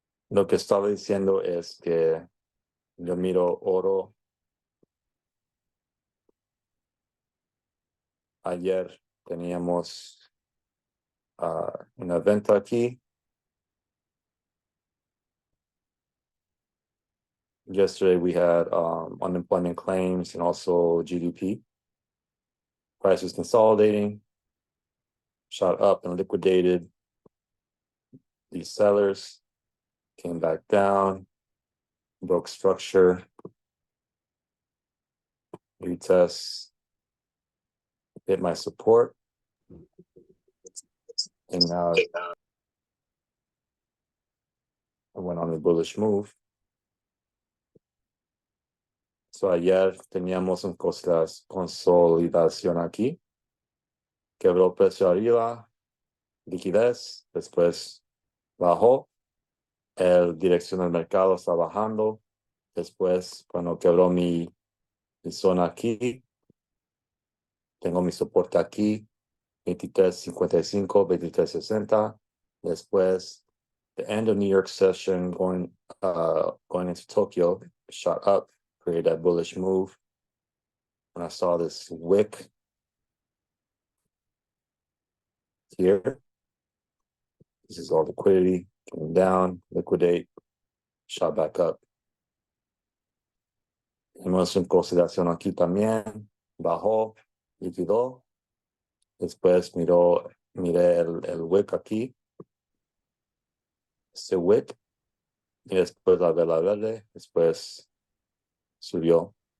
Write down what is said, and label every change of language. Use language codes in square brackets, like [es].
[es] Lo que estaba diciendo es que yo miro oro. Ayer teníamos un evento aquí. [en] Yesterday we had unemployment claims and also GDP. Prices consolidating, shot up and liquidated. These sellers came back down, broke structure, retest, hit my support, and now I went on a bullish move. [es] So ayer teníamos un consolidación aquí, quebró precio arriba, liquidez, después bajó, el dirección del mercado está bajando, después cuando quebró mi zona aquí, tengo mi soporte aquí, 23.55, 23.60. [en] Después, the end of New York session going into Tokyo, shot up, created that bullish move. When I saw this wick here, this is all liquidity coming down, liquidate, shot back up. [es] Tenemos en consideración aquí también, bajó, liquidó. Después miré el wick aquí, este wick, y después la vela verde, después subió.